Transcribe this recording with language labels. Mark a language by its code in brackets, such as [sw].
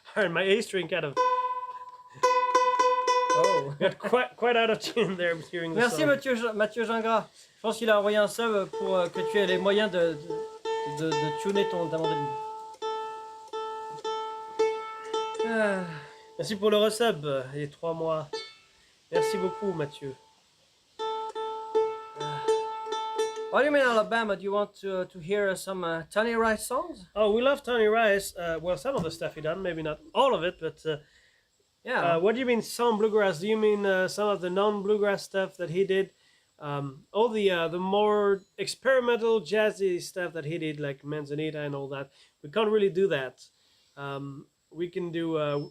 [en] My A string kind of got quite out of tune there hearing the [fr] Merci [en] song. [fr] Mathieu Gingras. Je pense qu'il a envoyé un sub pour que tu aies les moyens de tuner ta mandoline. Merci pour le resub, les 3 mois. Merci beaucoup Mathieu. [en] While you're in Alabama, do you want to hear some Tony Rice songs? Oh, we love Tony Rice. Well, some of the stuff he done, maybe not all of it, but yeah. What do you mean some bluegrass? Do you mean some of the non-bluegrass stuff that he did? All the more experimental jazzy stuff that he did, like Manzanita and all that. We can't really do that. We can do.